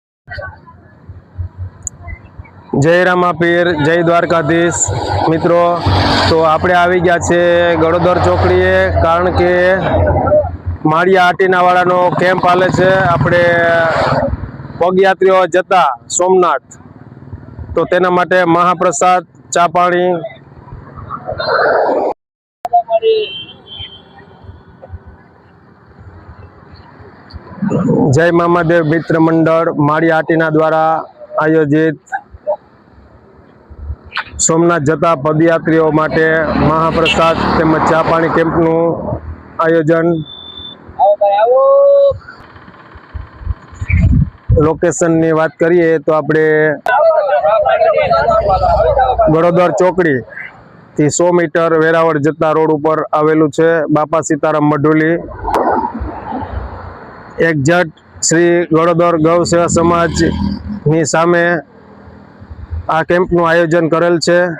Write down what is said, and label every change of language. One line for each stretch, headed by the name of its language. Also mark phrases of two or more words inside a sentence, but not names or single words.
Gujarati: जय रामापीर, जय द्वारकाधीश। મિત્રો, તો આપણે આવી ગયા છે ગડોદર ચોકડીએ, કારણ કે માળિયા આટીનાવાળાનો કેમ્પ હાલે છે આપણે પગયાત્રીઓ જતા સોમનાથ, તો તેના માટે મહાપ્રસાદ, ચા પાણી। જય મામાદેવ મિત્ર મંડળ માળિયા આટીના દ્વારા આયોજિત સોમનાથ જતા પદયાત્રીઓ માટે મહાપ્રસાદ તેમજ ચા પાણી કેમ્પનું આયોજન। लोकेशन ની વાત કરીએ તો આપણે ગડોદર ચોકડી થી 100 મીટર વેરાવળ જતા રોડ ઉપર આવેલું છે બાપા સીતારામ મઢુલી। એક્ઝેક્ટ શ્રી ગડોદર ગૌ સેવા સમાજ ની સામે આ કેમ્પનું આયોજન કરેલ છે।